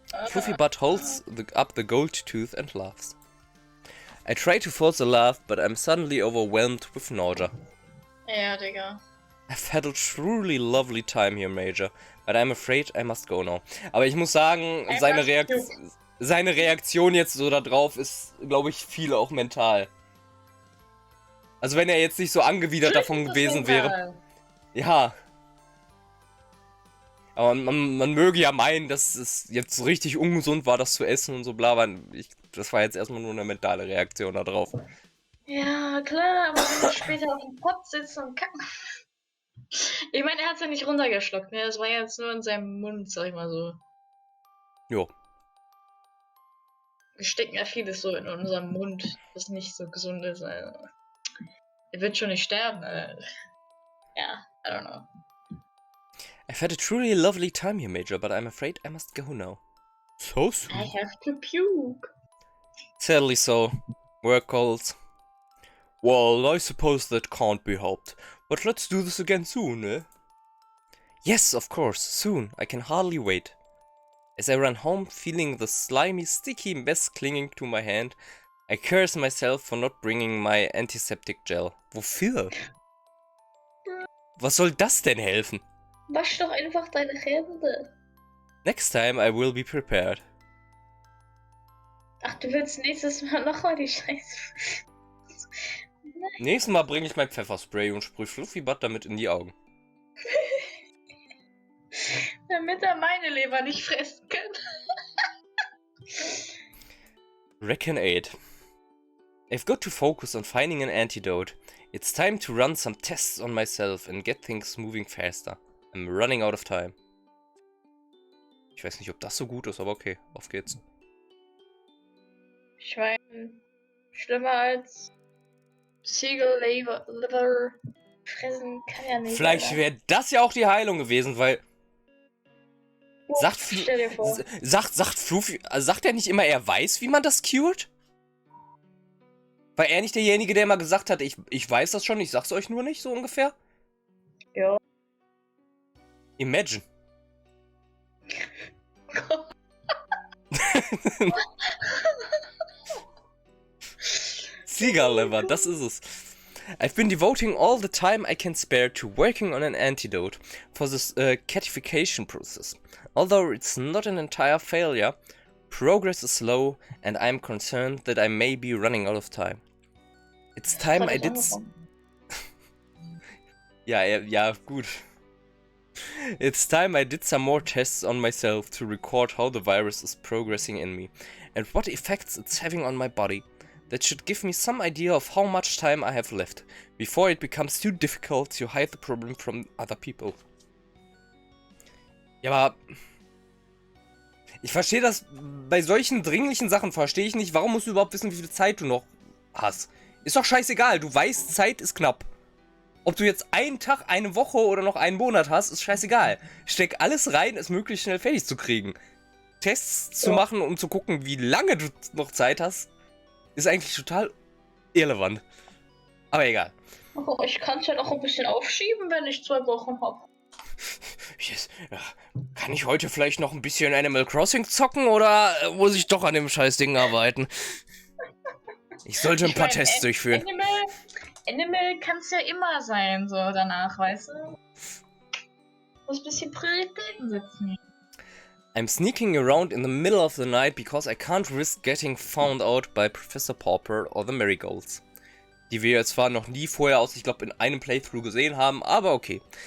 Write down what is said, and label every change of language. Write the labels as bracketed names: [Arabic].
[English] Fluffy Butt holds up the gold tooth and laughs. I try to force a laugh, but I'm suddenly overwhelmed with nausea. [German] Ja, Digga. [English] I've had a truly lovely time here, Major, but I'm afraid I must go now. [German] Aber ich muss sagen, seine Reaktion jetzt so da drauf ist, glaube ich, viel auch mental. Also wenn er jetzt nicht so angewidert davon gewesen wäre. Ja. Aber man möge ja meinen, dass es jetzt so richtig ungesund war, das zu essen und so bla, aber das war jetzt erstmal nur eine mentale Reaktion da drauf. Ja, klar, aber wenn ich später auf dem Pott sitze und kacken. Ich meine, er hat es ja nicht runtergeschluckt, ne? Das war jetzt nur in seinem Mund, sag ich mal so. Jo. Wir stecken ja vieles so in unserem Mund, was nicht so gesund ist. Also. Er wird schon nicht sterben. [English] Ja, I don't know. I've had a truly lovely time here, Major, but I'm afraid I must go now. So soon? I have to puke. Sadly so. Work goals. Well, I suppose that can't be helped. But let's do this again soon, eh? Yes, of course, soon. I can hardly wait. As I run home, feeling the slimy, sticky mess clinging to my hand, I curse myself for not bringing my antiseptic gel. [German] Wofür? Was soll das denn helfen? Wasch doch einfach deine Hände. [English] Next time I will be prepared. [German] Ach, du willst nächstes Mal nochmal die Scheiße. Nächstes Mal bringe ich mein Pfefferspray und sprühe Fluffy-Butt damit in die Augen. Damit er meine Leber nicht fressen kann. [English] Reckon 8. I've got to focus on finding an antidote. It's time to run some tests on myself and get things moving faster. I'm running out of time. [German] Ich weiß nicht, ob das so gut ist, aber okay, auf geht's. Schwein. Schlimmer als Ziegel-Liver fressen kann ja nicht. Vielleicht wäre das ja auch die Heilung gewesen, weil... Stell dir vor. Sagt Fluffy, also sagt er nicht immer, er weiß, wie man das cured? War er nicht derjenige, der immer gesagt hat, ich weiß das schon, ich sag's euch nur nicht, so ungefähr? Ja. [English] Imagine. Seagull Liver, [German] das ist es. [English] I've been devoting all the time I can spare to working on an antidote for this catification process. Although it's not an entire failure, progress is slow and I'm concerned that I may be running out of time. It's time I did... [German] ja, gut. [English] It's time I did some more tests on myself to record how the virus is progressing in me and what effects it's having on my body. That should give me some idea of how much time I have left, before it becomes too difficult to hide the problem from other people. [German] Ja, aber... Ich verstehe das... Bei solchen dringlichen Sachen verstehe ich nicht, warum musst du überhaupt wissen, wie viel Zeit du noch hast. Ist doch scheißegal, du weißt, Zeit ist knapp. Ob du jetzt einen Tag, eine Woche oder noch einen Monat hast, ist scheißegal. Steck alles rein, es möglichst schnell fertig zu kriegen. Tests zu machen, um zu gucken, wie lange du noch Zeit hast, ist eigentlich total irrelevant. Aber egal. Oh, ich kann es ja noch ein bisschen aufschieben, wenn ich 2 Wochen habe. [English] Yes. [German] Kann ich heute vielleicht noch ein bisschen Animal Crossing zocken oder muss ich doch an dem scheiß Ding arbeiten? Ich sollte ein paar Tests durchführen. Animal kann es ja immer sein, so danach, weißt du? Muss ein bisschen Prioritäten setzen. [English] I'm sneaking around in the middle of the night because I can't risk getting found out by Professor Pauper or the Marigolds. [German] Die wir jetzt zwar noch nie vorher aus, ich glaube, in einem Playthrough gesehen haben, aber okay.